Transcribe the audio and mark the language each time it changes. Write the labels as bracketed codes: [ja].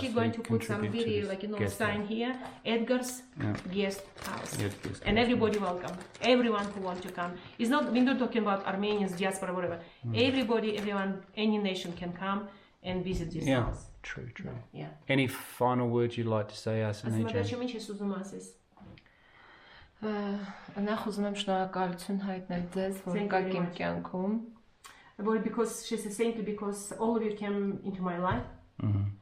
[en] She's going to put some very sign here, Edgar's guest house, and everybody welcome. Everyone who wants to come. It's not, we're not talking about Armenians, diaspora, whatever. Everyone, any nation can come and visit this house. True. Any final words you'd like to say, Arsine? [hy] Նախ ուզում եմ շնորհակալություն հայտնել ձեզ, որ կաք իմ կյանքում. [en] Because she's saying to because all of you came into my life.